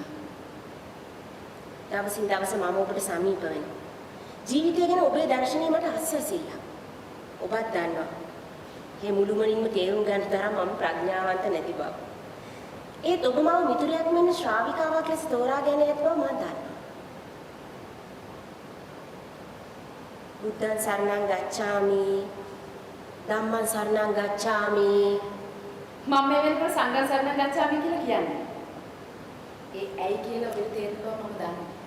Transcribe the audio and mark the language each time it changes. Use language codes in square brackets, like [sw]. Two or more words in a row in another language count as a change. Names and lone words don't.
[si] දවසින් දවස මම ඔබට සමීප වෙනවා. ජීවිතය ගැන ඔබේ දර්ශනය මට අස්වැසිල්ලක්. ඔබත් දන්නවා. මේ මුළුමනින්ම තේරුම් ගන්න තරම් මම ප්‍රඥාවන්ත නැති බව. ඒත් ඔබ මාව මිතුරියක් මෙන්න ශ්‍රාවිකාවක් ලෙස තෝරාගෙන ඇති බව මම දන්නවා. [pi] බුද්ධං සරණං ගච්ඡාමි ධම්මං සරණං ගච්ඡාමි [si] මම මේ වෙනකොට [pi] සංඝං සරණං ගච්ඡාමි [si] කියලා කියන්නේ. ඒ ඇයි කියලා ඔබට තේරෙන්න බව මම දන්නවා.